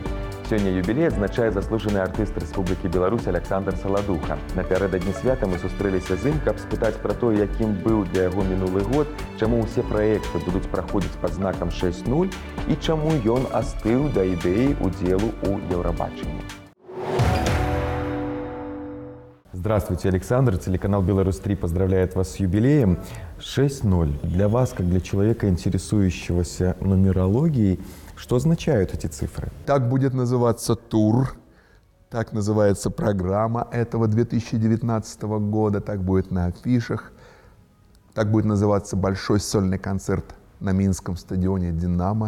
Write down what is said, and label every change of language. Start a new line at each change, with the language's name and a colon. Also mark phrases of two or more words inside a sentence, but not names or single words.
Belarusian: Сёння юбілей адзначае заслужаны артыст Рэспублікі Беларусь Александр Саладуха. Напярэдадні свята мы сустрэліся з ім, каб спытаць пра тое, якім быў для яго мінулы год, чаму ўсе праекты будуць праходзіць пад знакам 6.0 і чаму ён астыў да ідэі удзелу ў Еўрабачанні.
Russian: Здравствуйте, Александр. Телеканал «Беларусь-3» поздравляет вас с юбилеем. 6.0. Для вас, как для человека, интересующегося нумерологией, что означают эти цифры? Так будет называться тур, так называется программа этого 2019 года, так будет на афишах, так будет называться большой сольный концерт на Минском стадионе «Динамо».